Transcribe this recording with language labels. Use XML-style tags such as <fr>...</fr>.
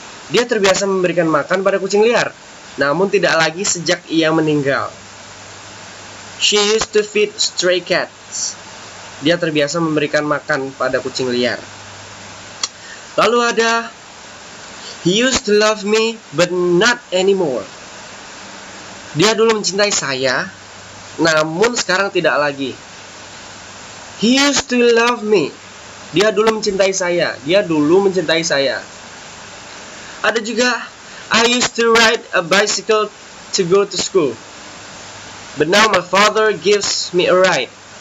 <id>Dia terbiasa memberikan makan pada kucing liar, namun tidak lagi sejak ia meninggal.</id> <en>She used to feed stray cats.</en> <id>Dia terbiasa memberikan makan pada kucing liar. Lalu ada,</id> <en>he used to love me but not anymore.</en> <id>Dia dulu mencintai saya, namun sekarang tidak lagi.</id> <en>He used to love me.</en> <id>Dia dulu mencintai saya. Dia dulu mencintai saya. Ada juga,</id> <en>I used to ride a bicycle to go to school, but now my father gives me a ride.</en>